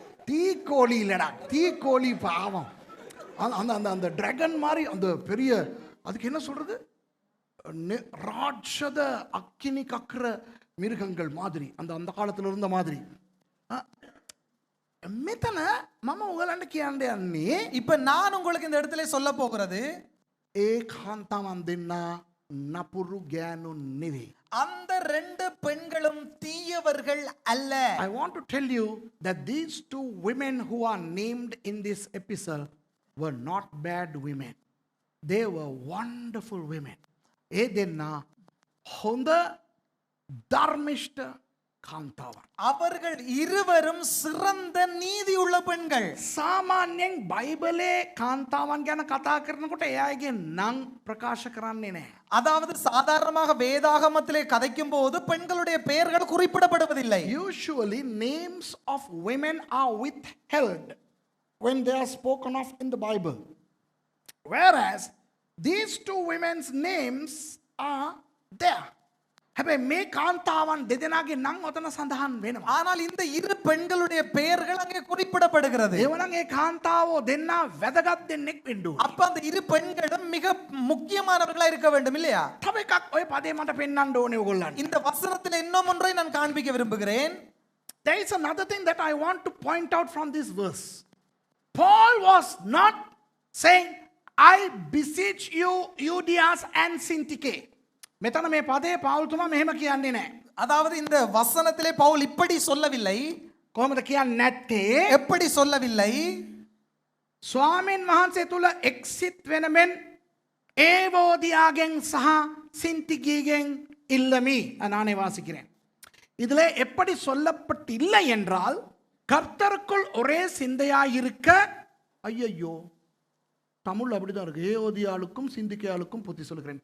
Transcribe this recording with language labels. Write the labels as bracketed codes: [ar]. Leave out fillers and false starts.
[ta] தீக்கோழிலடா தீக்கோழி பாவம் அந்த அந்த டிராகன் மாதிரி அந்த பெரிய அதுக்கு என்ன சொல்றது ராட்சத அக்கினி கக்குற மிருகங்கள் மாதிரி அந்த அந்த காலத்துல இருந்த மாதிரி. [si] මෙතන මම ඔයගලන්ට කියන්න යන්නේ [ta] இப்ப நான் உங்களுக்கு இந்த இடத்துல சொல்ல போகிறது [si] ඒ කාන්තාවන් දෙන්න නපුරු ගෑනු නෙවෙයි. [ta] அந்த ரெண்டு பெண்களும் தீயவர்கள் அல்ல. [en] I want to tell you that these two women who are named in this epistle were not bad women. they were wonderful women. [si] ඒ දෙන්නා හොඳ ධර්මිෂ්ඨ කාන්තාවන්. [ta] அவர்கள் இருவரும் சிறந்த நீதியுள்ள பெண்கள். [si] සාමාන්‍යයෙන් බයිබලේ කාන්තාවන් ගැන කතා කරනකොට එයාගේ නම් ප්‍රකාශ කරන්නේ නැහැ. [ta] அதாவது சாதாரணமாக வேதாகமத்திலே கதைக்கும் போது பெண்களுடைய பெயர்கள் குறிப்பிடப்படுவதில்லை. [en] Usually names of women are withheld when they are spoken of in the Bible. Whereas these two women's names are there. [si] හැබැයි මේ කාන්තාවන් දෙදෙනාගේ නම් ඔතන සඳහන් වෙනවා. [ta] ஆனால் இந்த இரு பெண்களுடைய பெயர்கள் அங்கே குறிப்பிடப்படுகிறது. [si] ඒවනම් ඒ කාන්තාවෝ දෙන්නා වැදගත් දෙන්නෙක් වෙන්න ඕනේ. [ta] அப்ப அந்த இரு பெண்களும் மிக முக்கியமானவர்களா இருக்க வேண்டும் இல்லையா? [si] තව එකක් ඔය පදේ මට පෙන්වන්න ඕනේ ඔයගොල්ලන්ට. [ta] இந்த வசனத்தில் இன்னும் ஒன்றை நான் காண்பிக்க விரும்புகிறேன். [en] There is another thing that I want to point out from this verse. Paul was not saying, I beseech you, Euodias and Syntyche. [si] මෙතන මේ පදේ පෞල්තුමා මෙහෙම කියන්නේ නැහැ. [ta] அதாவது இந்த வசனத்திலே பவுல் இப்படி சொல்லவில்லை. [si] කොහොමද කියන්නේ නැත්තේ? [ta] எப்படி சொல்லவில்லை? [si] ස්වාමීන් වහන්සේ තුල එක්සිත් වෙන මෙන් ඒවෝදියාගෙන් සහ සින්තිකීගෙන් இல்லமி. [ta] நானே வாசிக்கிறேன். இதுல எப்படி சொல்லப்பட்டில்லை என்றால் கர்த்தருக்குள் ஒரே சிந்தையாயிருக்க ஐயையோ தமிழ் அப்படிதான் இருக்கு. ஏஓதியாளுக்கும் சிந்திக்கையாளுக்கும் புத்தி சொல்லுகிறேன்.